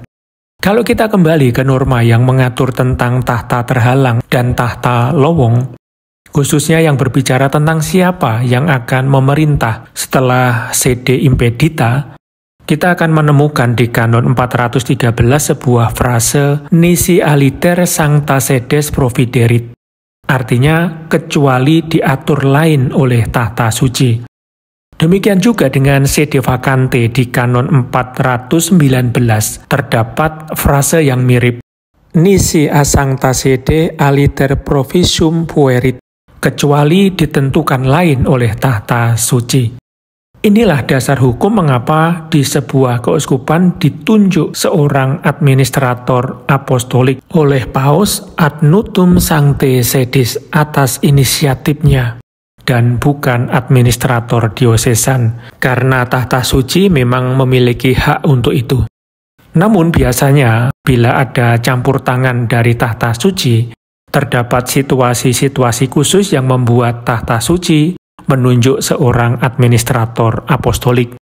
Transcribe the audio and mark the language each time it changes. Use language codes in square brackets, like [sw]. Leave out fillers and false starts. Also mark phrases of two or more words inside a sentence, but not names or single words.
[id] Kalau kita kembali ke norma yang mengatur tentang tahta terhalang dan tahta lowong, khususnya yang berbicara tentang siapa yang akan memerintah setelah [la] sede impedita, [id] kita akan menemukan di Kanon 413 sebuah frase [la] nisi aliter sancta sedes providerit, [id] artinya kecuali diatur lain oleh tahta suci. Demikian juga dengan [la] sede vakante [id] di Kanon 419 terdapat frase yang mirip, [la] nisi a sancta sede aliter provisium puerit, [id] kecuali ditentukan lain oleh tahta suci. Inilah dasar hukum mengapa di sebuah keuskupan ditunjuk seorang administrator apostolik oleh Paus [la] ad nutum sanctae sedis [id] atas inisiatifnya, dan bukan administrator diosesan, karena tahta suci memang memiliki hak untuk itu. Namun biasanya bila ada campur tangan dari tahta suci, terdapat situasi-situasi khusus yang membuat tahta suci menunjuk seorang administrator apostolik.